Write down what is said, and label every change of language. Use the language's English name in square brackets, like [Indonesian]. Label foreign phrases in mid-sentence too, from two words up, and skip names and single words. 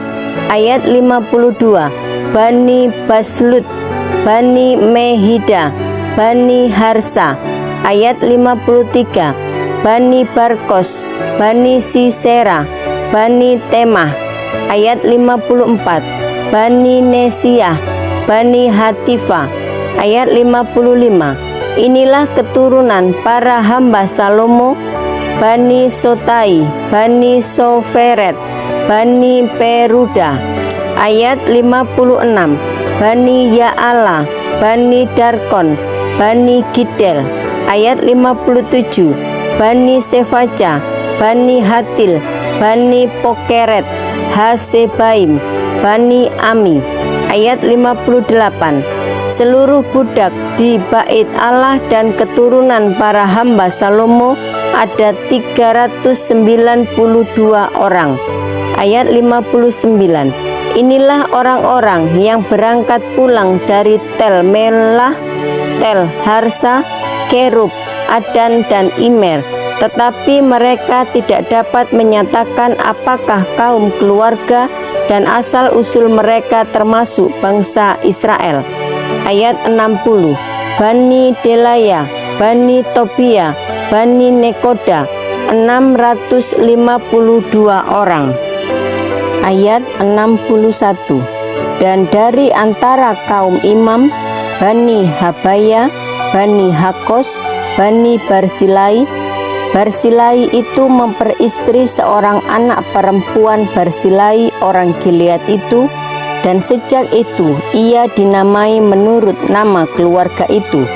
[Indonesian] Ayat 52, Bani Baslut, Bani Mehida, Bani Harsa. Ayat 53, Bani Barkos, Bani Sisera, Bani Temah. Ayat 54, Bani Nesia, Bani Hatifa. Ayat 55, inilah keturunan para hamba Salomo, Bani Sotai, Bani Soferet, Bani Peruda. Ayat 56, Bani Ya'ala, Bani Darkon, Bani Gidel. Ayat 57, Bani Sefaca, Bani Hatil, Bani Pokeret, Hasebaim, Bani Ami. Ayat 58, seluruh budak di bait Allah dan keturunan para hamba Salomo ada 392 orang. Ayat 59, inilah orang-orang yang berangkat pulang dari Tel Melah, Tel Harsa, Kerub, Adan, dan Imer, tetapi mereka tidak dapat menyatakan apakah kaum, keluarga, dan asal-usul mereka termasuk bangsa Israel. Ayat 60, Bani Delaya, Bani Tobia, Bani Nekoda, 652 orang. Ayat 61, dan dari antara kaum imam, Bani Habaya, Bani Hakos, Bani Barsilai. Barsilai itu memperistri seorang anak perempuan Barsilai orang Gilead itu, dan sejak itu ia dinamai menurut nama keluarga itu.